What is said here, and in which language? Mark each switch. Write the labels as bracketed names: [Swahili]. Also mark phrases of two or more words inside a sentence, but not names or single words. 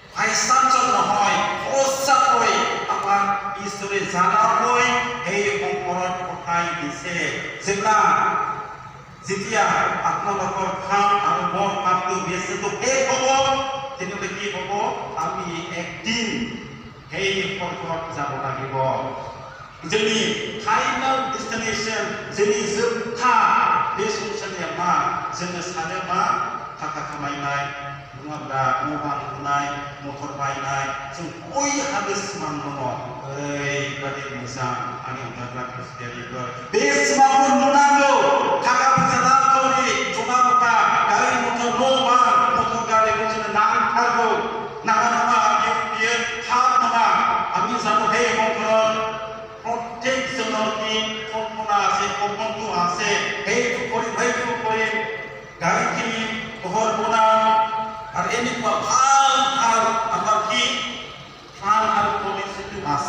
[Assamese] হাইচাঞ্চল নহয়, সঁচাকৈ আমাক ঈশ্বৰে জানাকৈ এই সংকটত পঠাই দিছে। যেতিয়া আপোনালোকৰ কাম আৰু মোৰ কামটো ব্যস্তটো শেষ হ'ব, তেনেহ'লে কি হ'ব? আমি একদিন সেই স্বৰ্গত যাব লাগিব। [Bodo] जोंनि [English] final destination, [Bodo] जोंनि जोबथा बे संसारनिया मा? जोङो सानो मा? थाखा खामायनाय, नङाब्ला न' बां लुनाय, मटर बायनाय, जों बयहाबो सिमां दङ। ओरैबादि मोजां आंनि अनजाग्रा खृष्टियानिफोर, बे सिमांखौ नुनांगौ। थाखा फैसा नांगौनि, सना रुफा, गारि मटर, न' बां, मटर गारिखौ जोंनो नांथारगौ। नाङा नङा, बियो थार नङा। [Assamese] আমি জানো সেই সংসাৰত প্ৰত্যেকজনৰ কি কল্পনা আছে, সপোনটো আছে। সেইটো কৰিম, সেইটো কৰিম, গাড়ীখিনি ঘৰ বনাম, আৰু এনেকুৱা ভাল ভাল আমাৰ কি প্লান আৰু পলিচিটো আছে।